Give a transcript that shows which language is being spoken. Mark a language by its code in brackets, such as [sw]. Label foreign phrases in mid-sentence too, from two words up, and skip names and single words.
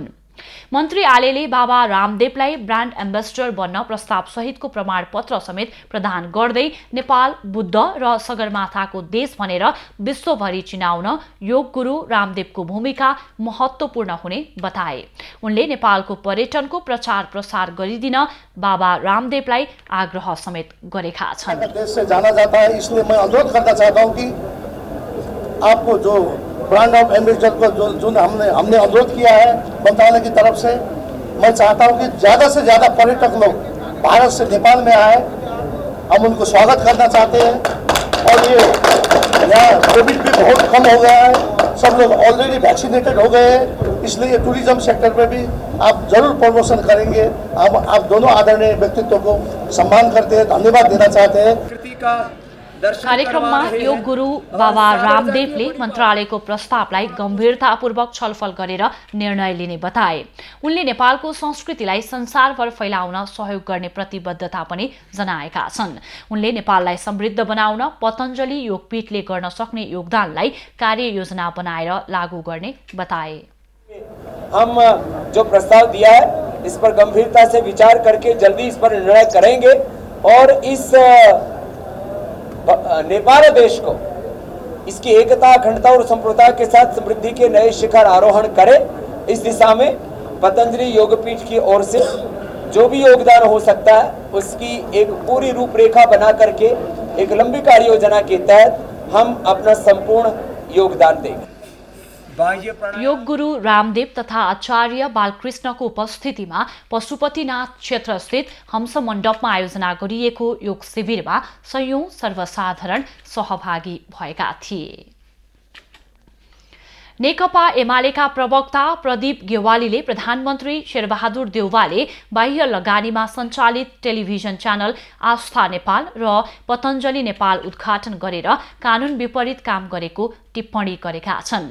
[ne] मन्त्री आलेले बाबा रामदेवलाई [en] brand ambassador [ne] बन्न प्रस्ताव सहितको प्रमाणपत्र समेत प्रदान गर्दै नेपाल बुद्ध र सगरमाथाको देश भनेर विश्वभरि चिनाउन योग गुरु रामदेवको भूमिका महत्त्वपूर्ण हुने बताए। उनले नेपालको पर्यटनको प्रचार प्रसार गरिदिन बाबा रामदेवलाई आग्रह समेत गरेका छन्। [hi] देश से जाना जाता है, इसलिए मैं अनुरोध करना चाहता हूं कि आपको जो [en] brand of ambassador [hi] को जो हमने अनुरोध किया है मंत्रालय की तरफ से, मैं चाहता हूं कि ज़्यादा से ज़्यादा पर्यटक लोग भारत से नेपाल में आए। हम उनको स्वागत करना चाहते हैं और ये यहाँ कोविड भी बहुत कम हो गया है, सब लोग [en] already vaccinated [hi] हो गए हैं, इसलिए [en] tourism sector [hi] में भी आप जरूर प्रमोशन करेंगे। आप दोनों आदरणीय व्यक्तित्व को सम्मान करते हैं, धन्यवाद देना चाहते हैं। [ne] कार्यक्रममा योग गुरु बाबा रामदेवले मन्त्रालयको प्रस्तावलाई गम्भीरतापूर्वक छलफल गरेर निर्णय लिने बताए। उनले नेपालको संस्कृतिलाई संसारभर फैलाउन सहयोग गर्ने प्रतिबद्धता पनि जनाएका छन्। उनले नेपाललाई समृद्ध बनाउन पतञ्जलि योगपीठले गर्न सक्ने योगदानलाई कार्ययोजना बनाएर लागू गर्ने बताए। [hi] हम जो प्रस्ताव दिया है इस पर गंभीरता से विचार करके जल्दी इस पर निर्णय करेंगे और इस नेपाल देश को इसकी एकता, अखंडता और संप्रभुता के साथ समृद्धि के नए शिखर आरोहण करे। इस दिशा में पतंजलि योगपीठ की ओर से जो भी योगदान हो सकता है उसकी एक पूरी रूपरेखा बना करके एक लंबी कार्य योजना के तहत हम अपना संपूर्ण योगदान देंगे। [ne] योग गुरु रामदेव तथा आचार्य बालकृष्णको उपस्थितिमा पशुपतिनाथ क्षेत्रस्थित हंस मण्डपमा आयोजना गरिएको योग शिविरमा सयौं सर्वसाधारण सहभागी भएका थिए। नेकपा एमालेका प्रवक्ता प्रदीप गेवालीले प्रधानमन्त्री शेरबहादुर देउवाले बाह्य लगानीमा सञ्चालित [en] television channel [ne] आस्था नेपाल र पतञ्जलि नेपाल उद्घाटन गरेर कानून विपरीत काम गरेको टिप्पणी गरेका छन्।